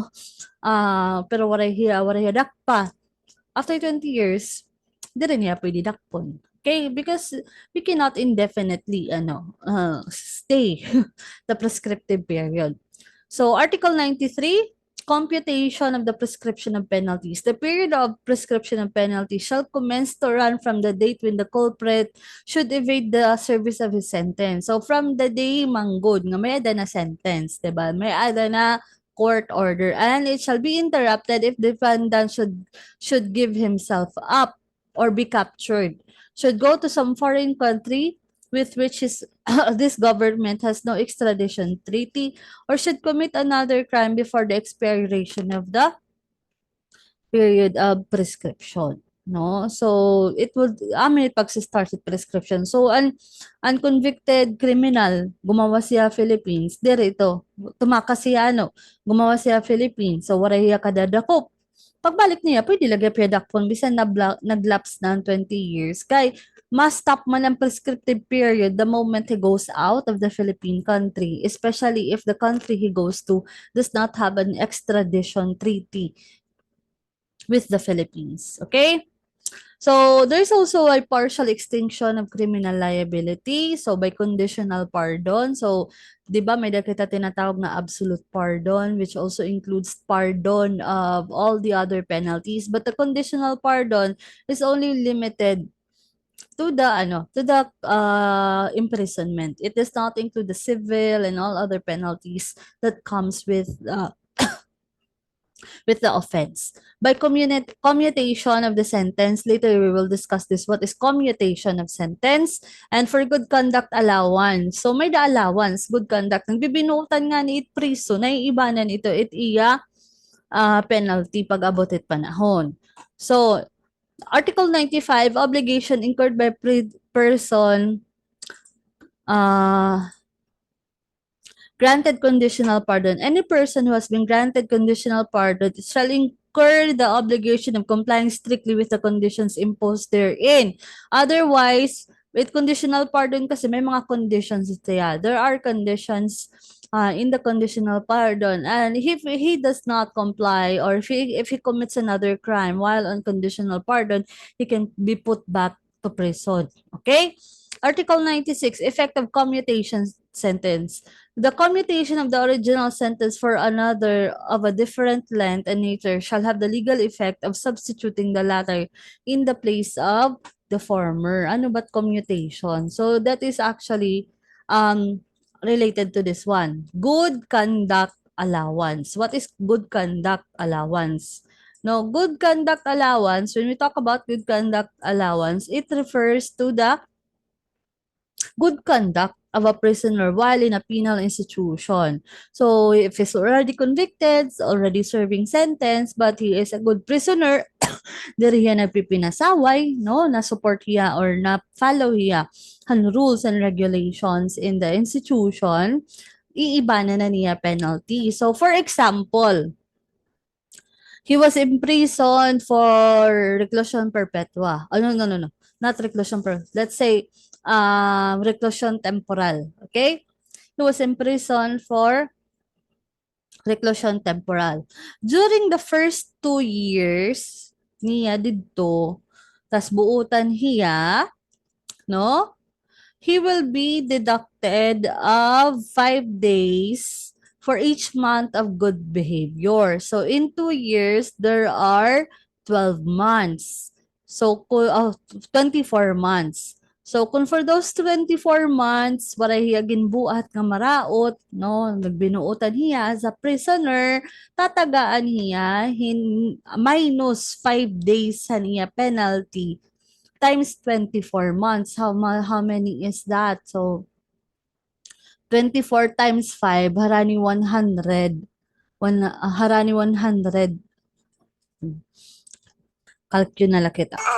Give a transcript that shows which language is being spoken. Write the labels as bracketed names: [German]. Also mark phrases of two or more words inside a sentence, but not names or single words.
[Waray] Pero waray hiya pa. [English] After 20 years, [Waray] di rin niya pwede dakpon. [English] Okay? Because we cannot indefinitely stay the prescriptive period. So, Article 93, computation of the prescription of penalties. The period of prescription of penalties shall commence to run from the date when the culprit should evade the service of his sentence. [Waray] So, from the day manggod, nga may ada na sentence, diba? May ada na [English] court order, and it shall be interrupted if defendant should give himself up or be captured, should go to some foreign country with which this government has no extradition treaty, or should commit another crime before the expiration of the period of prescription. No? So, it would, [Waray] may pag-start [English] with prescription. So, unconvicted criminal, [Filipino] gumawa siya Philippines, dirito, tumakas siya, gumawa siya Philippines. [Waray] So, waray hiya kadadakop. Pagbalik niya, pwede lagay predakpon, bisan naglapse na 20 years. Kay, must-stop man ang [English] prescriptive period the moment he goes out of the Philippine country, especially if the country he goes to does not have an extradition treaty with the Philippines. Okay? So, there's also a partial extinction of criminal liability. So, by conditional pardon. So, [Waray] di ba may kita tinatawag na [English] absolute pardon, which also includes pardon of all the other penalties. But the conditional pardon is only limited to the imprisonment. It does not include the civil and all other penalties that comes with the offense. By commutation of the sentence, later we will discuss this, what is commutation of sentence, and for good conduct allowance. So may the allowance, good conduct. [Waray] Nagbibinutan nga ni it priso, naiibanan ito, it iya penalty pag abot it panahon. [English] So, Article 95, obligation incurred by person granted conditional pardon. Any person who has been granted conditional pardon shall incur the obligation of complying strictly with the conditions imposed therein. Otherwise, with conditional pardon [Waray] kasi may mga conditions ito ya. [English] There are conditions in the conditional pardon, and if he does not comply, or if he commits another crime while on conditional pardon, he can be put back to prison. Okay? Article 96, effect of commutation sentence. The commutation of the original sentence for another of a different length and nature shall have the legal effect of substituting the latter in the place of the former. [Waray] Ano ba't commutation? [English] So that is actually related to this one. Good conduct allowance. What is good conduct allowance? No, good conduct allowance, when we talk about good conduct allowance, it refers to the good conduct of a prisoner while in a penal institution. So, if he's already convicted, already serving sentence, but he is a good prisoner, [Waray] diri hiya nagpipinasaway, no, na support hiya or na follow hiya ang [English] rules and regulations in the institution, [Waray] iibanan na niya penalty. [English] So, for example, he was imprisoned for reclusion perpetua. Oh, no. Not reclusion perpetua. Let's say, reclusion temporal. Okay? He was imprisoned for reclusion temporal. During the first 2 years [Waray] niya didto, tas buutan hiya, no? [English] He will be deducted of 5 days for each month of good behavior. So in 2 years, there are 12 months. So 24 months. So kung for those 24 months, [Waray] waray hiya ginbuhat nga maraot, no, nagbinuotan hiya [English] as a prisoner, [Waray] tatagaan hiya [English] minus 5 days [Waray] sa niya penalty [English] times 24 months. How many is that? So 24 times 5 harani 100. [Waray] Harani 100. Calculate na lang kita.